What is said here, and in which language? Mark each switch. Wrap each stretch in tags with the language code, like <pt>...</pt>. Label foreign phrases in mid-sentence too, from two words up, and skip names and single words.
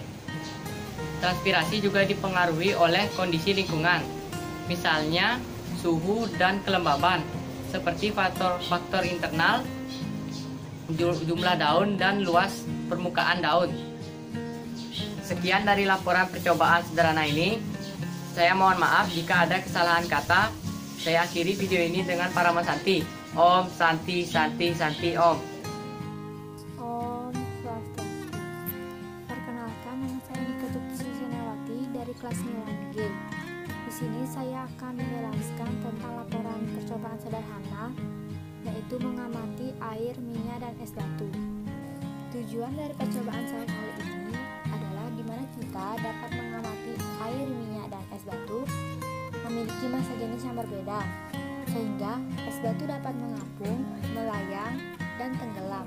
<id>Transpirasi juga dipengaruhi oleh kondisi lingkungan, misalnya suhu dan kelembaban, seperti faktor internal, jumlah daun, dan luas permukaan daun. Sekian dari laporan percobaan sederhana ini. Saya mohon maaf jika ada kesalahan kata. Saya akhiri video ini dengan Parama Santi.</id> <sa>Om Santi Santi Santi Om. Om Swastiastu.</sa> <id>Perkenalkan, nama saya Nikah Susanawati dari kelas 9G. Di sini saya akan menjelaskan tentang laporan percobaan sederhana, yaitu mengamati air, minyak, dan es batu. Tujuan dari percobaan saya kali ini adalah di mana kita dapat mengamati air, minyak, dan es batu memiliki massa jenis yang berbeda, sehingga es batu dapat mengapung, melayang, dan tenggelam.</id>